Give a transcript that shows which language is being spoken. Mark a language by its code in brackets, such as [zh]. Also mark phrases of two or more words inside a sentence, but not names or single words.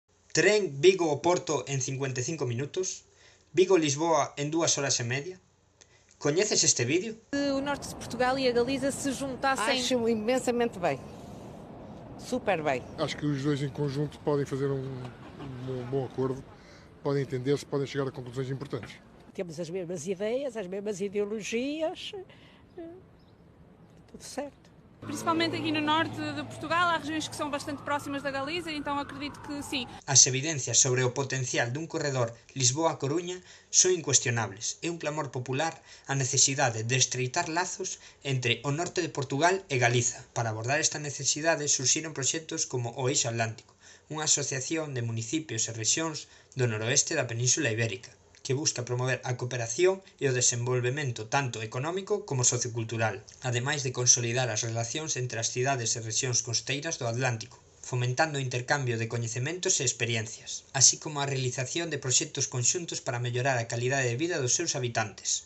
[gl] Tren Vigo-Oporto en 55 minutos, Vigo-Lisboa en 2 horas e media. Coñeces este vídeo? [pt] Se o norte de Portugal e a Galiza se juntassem... Acho imensamente bem. Super bem. Acho que os dois em conjunto podem fazer um bom acordo, podem entender-se, podem chegar a conclusões importantes. Temos as mesmas ideias, as mesmas ideologias, tudo certo. Principalmente aqui no norte de Portugal, há regiões que são bastante próximas da Galiza, então acredito que sim. [gl] As evidencias sobre o potencial dun corredor Lisboa-Coruña son incuestionables. É un clamor popular a necesidade de estreitar lazos entre o norte de Portugal e Galiza. Para abordar esta necesidade surxiron proxectos como o Eixo Atlántico, unha asociación de municipios e rexións do noroeste da Península Ibérica, que busca promover a cooperación e o desenvolvemento tanto económico como sociocultural, ademais de consolidar as relacións entre as cidades e rexións costeiras do Atlántico, fomentando o intercambio de coñecementos e experiencias, así como a realización de proxectos conxuntos para mellorar a calidade de vida dos seus habitantes.